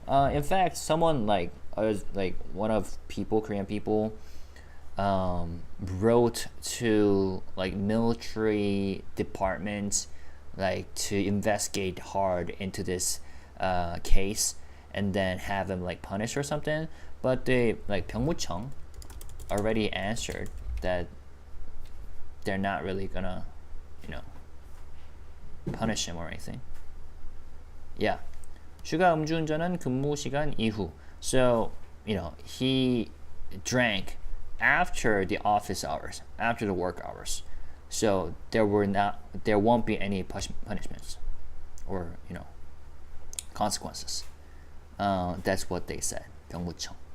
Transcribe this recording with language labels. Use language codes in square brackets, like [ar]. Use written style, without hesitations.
[en] In fact, someone one of Korean people, wrote to military departments to investigate hard into this case and then have him punished or something, but they 병무청 already answered that they're not really gonna punish him or anything. Yeah. [ko] SUGA 음주운전은 근무 시간 이후. [en] So he drank after the office hours, after the work hours, so there won't be any punishments or consequences. That's what they said. 경무청.